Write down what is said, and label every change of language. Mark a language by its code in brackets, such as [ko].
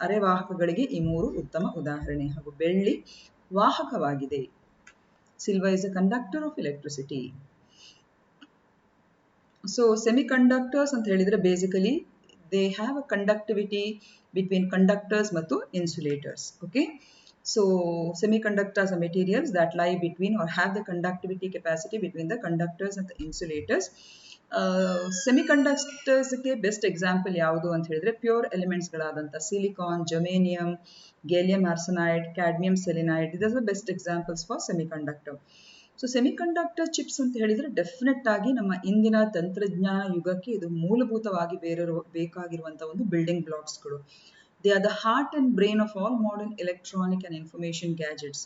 [kn] ಅರೆವಾಹಕಗಳಿಗೆ ಈ ಮೂರು ಉತ್ತಮ ಉದಾಹರಣೆ. ಹಾಗೂ ಬೆಳ್ಳಿ ವಾಹಕವಾಗಿದೆ. [en] Silver is a conductor of electricity. So semiconductors [kn] ಅಂತ ಹೇಳಿದ್ರೆ [en] Basically they have a conductivity between conductors ಮತ್ತು insulators. Okay, so semiconductors are materials that lie between or have the conductivity capacity between the conductors and the insulators. [kn] Semiconductors ಗೆ best example ಯಾವುದು ಅಂತ ಹೇಳಿದ್ರೆ pure elements ಗಳಾದಂಥ silicon, ಜೊಮೇನಿಯಂ, gallium arsenide, cadmium selenide, [en] ಇದಸ್ the best examples for semiconductor. [kn] So semiconductor chips ಅಂತ ಹೇಳಿದ್ರೆ definite ಆಗಿ ನಮ್ಮ ಇಂದಿನ ತಂತ್ರಜ್ಞಾನ ಯುಗಕ್ಕೆ ಇದು ಮೂಲಭೂತವಾಗಿ ಬೇಕಾಗಿರುವಂತಹ ಒಂದು building ಬ್ಲಾಕ್ಸ್ಗಳು. [en] They are the heart and brain of all modern electronic and information gadgets.